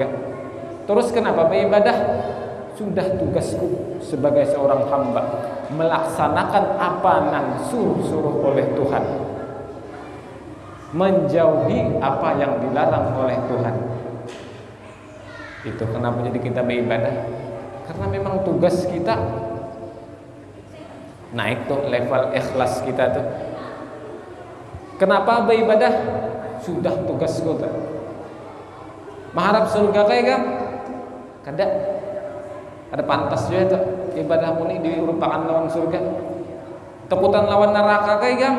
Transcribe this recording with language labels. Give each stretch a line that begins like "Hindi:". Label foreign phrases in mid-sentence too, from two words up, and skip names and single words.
Indonesian: Terus kenapa beribadah? Sudah tugasku sebagai seorang hamba melaksanakan apa yang suruh oleh Tuhan, menjauhi apa yang dilarang oleh Tuhan. Itu kenapa jadi kita beribadah? Karena memang tugas kita naik tuh level ikhlas kita tuh. Kenapa beribadah? Sudah tugas kita. Mengharap surga kayak kan?
Banjar: Kada.
Indonesian: Ada pantas juga tuh ibadahmu ini dirupakan lawan surga. Takutan lawan neraka kayak kan?